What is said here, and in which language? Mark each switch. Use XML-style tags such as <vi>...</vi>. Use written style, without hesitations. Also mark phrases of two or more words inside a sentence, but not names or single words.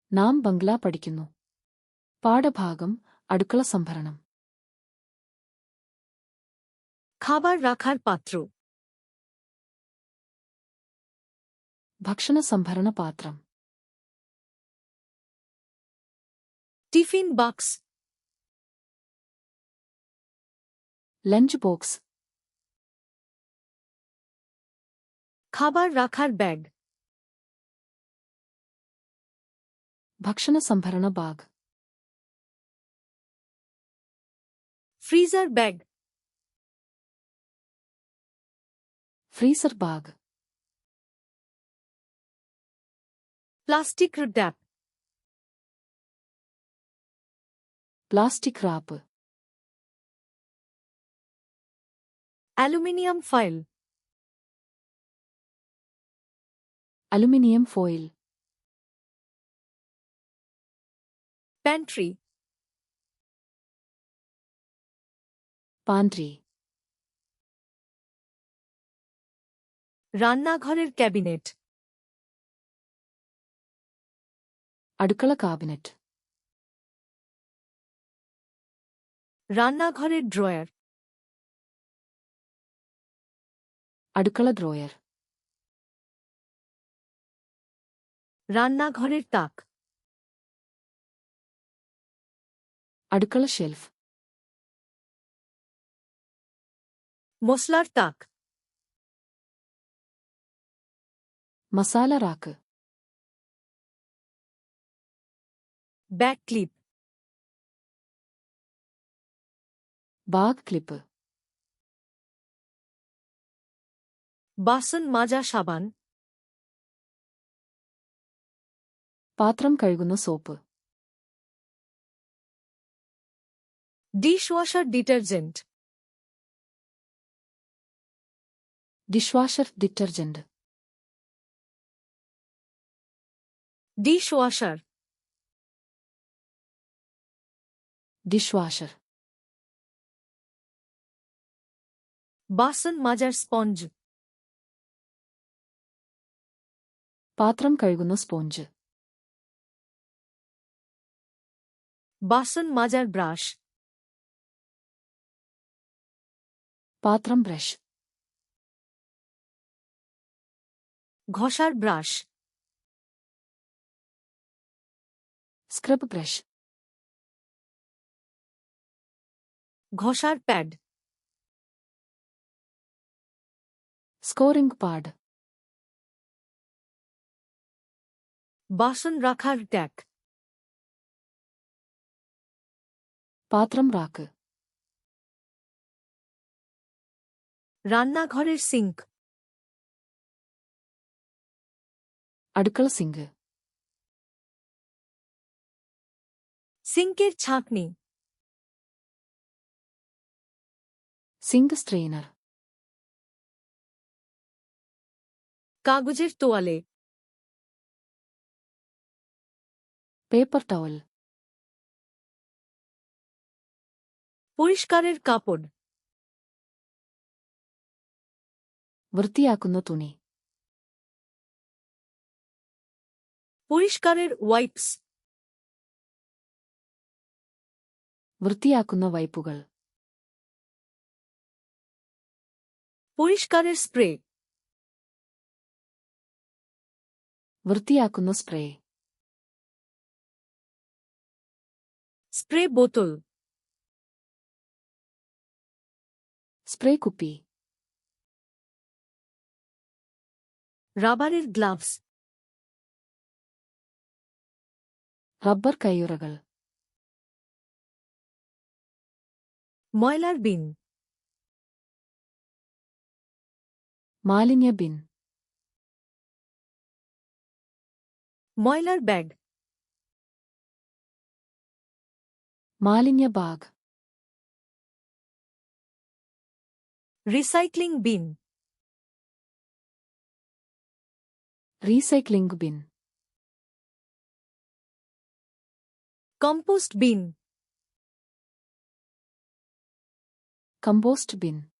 <ml>നാം ബംഗ്ലാ പഠിക്കുന്നു. പാഠഭാഗം അടുക്കള സംഭരണം.</ml> <bn>খাবার রাখার পাত্র,</bn> <ml>ഭക്ഷണ സംഭരണ പാത്രം.</ml> <bn>টিফিন বাক্স,</bn> <en>lunch box.</en> <bn>খাবার রাখার ব্যাগ,</bn> <ml>ഭക്ഷണ സംഭരണ ബാഗ്.</ml> <en>freezer bag, freezer bag. plastic tap, plastic wrap. aluminium foil, aluminium foil.</en> <bn>প্যান্ট্রি,</bn> <ml>പാൻട്രി.</ml> <bn>রান্নাঘরের ক্যাবিনেট,</bn> <ml>അടുക്കള കാബിനറ്റ്.</ml> <bn>রান্নাঘরের ড্রয়ার,</bn> <ml>അടുക്കള ഡ്രോയർ.</ml> <bn>রান্নাঘরের তাক,</bn> <ml>അടുക്കള ഷെൽഫ്.</ml> <bn>মশলার তাক,</bn> <ml>മസാല റാക്ക്.</ml> <en>back clip, bag clip.</en> <bn>বাসন মাজা সাবান,</bn> <ml>പാത്രം കഴുകുന്ന സോപ്പ്.</ml> <en>dishwasher detergent, dishwasher detergent.</en> <bn>ডিশওয়াশার,</bn> <ml>ഡിഷ്വാഷർ.</ml> <bn>বাসন মাজার স্পঞ্জ,</bn> <ml>പാത്രം കഴുകുന്ന സ്പോഞ്ച്.</ml> <bn>বাসন মাজার ব্রাশ,</bn> <ml>പാത്രം ബ്രഷ്.</ml> <bn>ঘষার ব্রাশ,</bn> <en>scrub brush.</en> <bn>ঘষার প্যাড,</bn> <en>scouring pad.</en> <bn>বাসন রাখার ট্যাক,</bn> <ml>പാത്രം റാക്ക്.</ml> <bn>রান্নাঘরের সিঙ্ক,</bn> <ml>അടുക്കള സിങ്ക്.</ml> <bn>সিঙ্কের ছাঁকনি,</bn> <en>sink strainer.</en> <bn>কাগজের তোয়ালে,</bn> <en>paper towel.</en> <bn>পরিষ্কারের কাপড়,</bn> <ml>വൃത്തിയാക്കുന്ന തുണി.</ml> <bn>পরিষ্কারের ওয়াইপস,</bn> <ml>വൃത്തിയാക്കുന്ന വൈപ്പുകൾ.</ml> <bn>পরিষ্কারের স্প্রে,</bn> <ml>വൃത്തിയാക്കുന്ന സ്പ്രേ.</ml> <bn>স্প্রে বোতল,</bn> <ml>സ്പ്രേ കുപ്പി.</ml> <bn>রাবারের গ্লাভস,</bn> <ml>റബ്ബർ കയ്യുറകൾ.</ml> <bn>ময়লার বিন,</bn> <ml>മാലിന്യ ബിൻ.</ml> <bn>ময়লার ব্যাগ,</bn> <ml>മാലിന്യ ബാഗ്.</ml> <en>recycling bin, recycling bin. compost bin, compost bin.</en>